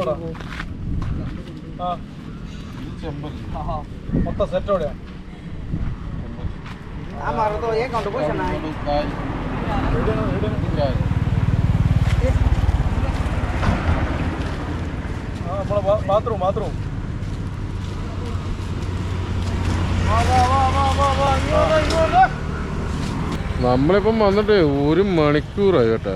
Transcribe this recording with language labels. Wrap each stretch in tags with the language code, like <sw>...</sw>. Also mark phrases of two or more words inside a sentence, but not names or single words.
<ml>മൊത്തം സെറ്റോടെയാ.</ml> <hi>हमारा तो ये कंट्रीब्यूशन है</hi> <ml>നമ്മളെ ബാത്റൂം നമ്മളിപ്പം വന്നിട്ട് 1 മണിക്കൂറായി കേട്ടോ.</ml>